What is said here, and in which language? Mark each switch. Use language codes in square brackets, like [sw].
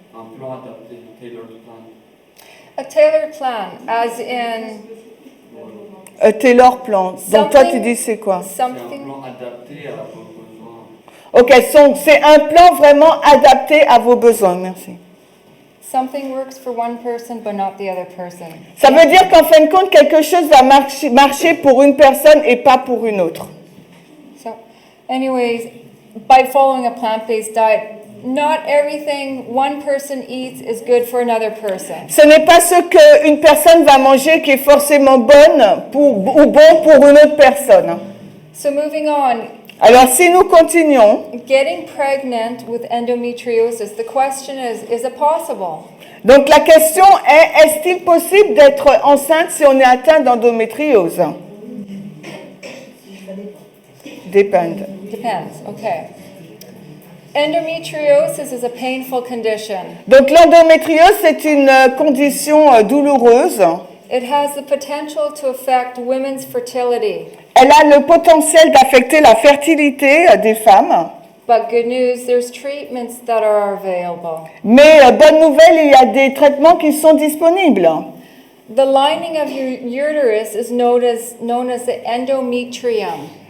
[fr] Un plan adapté, [en] tailored plan. A tailored plan, as in Taylor plan. [fr] Donc toi tu dis c'est quoi? C'est un [en] something. [fr] plan adapté à vos besoins. Ok, c'est un plan vraiment adapté à vos besoins, merci. [en] Something works for one person but not the other person. [fr] Ça veut dire qu'en fin de compte, quelque chose va marcher pour une personne et pas pour une autre. [en] So, anyways, by following a plant-based diet, not everything one person eats is good for another person. [fr] Ce n'est pas ce qu'une personne va manger qui est forcément bonne ou bon pour une autre personne. [en] So moving on, [fr] Alors si nous continuons, [en] getting pregnant with endometriosis, the question is it possible? [fr] donc la question est, est-il possible d'être enceinte si on est atteint d'endométriose? [en] Depend. Depends, okay. Endometriosis is a painful condition. [fr] Donc l'endométriose, c'est une condition douloureuse. [en] It has the potential to affect women's fertility. [fr] Elle a le potentiel d'affecter la fertilité des femmes. [en] But good news, there's treatments that are available. [fr] Mais bonne nouvelle, il y a des traitements qui sont disponibles. [en] The lining of your uterus is known as the endometrium.